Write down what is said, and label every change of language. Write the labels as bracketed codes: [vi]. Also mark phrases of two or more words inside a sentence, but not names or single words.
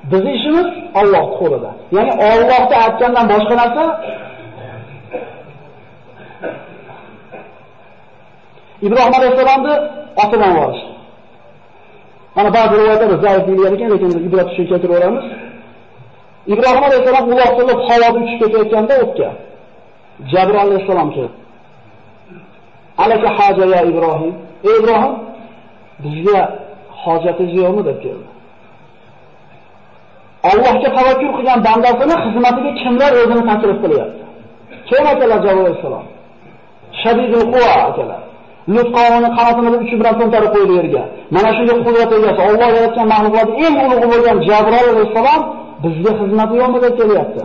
[uz] Bizning ishimiz Allohning qo'lida. Ya'ni Allohga aytgandan boshqa narsa Ibrohim alayhisalomni otidan borishdi. Mana ba'zi rivoyatlarda zaif deyilgan ekan, lekin ibrat uchun keltiraveramiz. Ibrohim alayhisalom uloqtirib havoda uchib ketayotganda o'tga Jabril alayhisalom keldi. [ar] ألك حاجة يا إبراهيم. [uz] Ey Ibrohim, bizga hojatingiz yo'qmi deb keldi. Allohga tavakkul qilgan bandasini xizmatiga kimlar o'zini taklif qilyapti? Kim akalar Jabril alayhisalom? [ar] شديد القوى [uz] akalar. Lut qavmini qanotini uchi bilan to'ntarib qo'ydi yerga. Mana shunga qudrat egasi Alloh yaratgan mahluqotning eng ulug'i bo'lgan Jabril alayhisalom bizga xizmati yo'qmi deb kelyapti.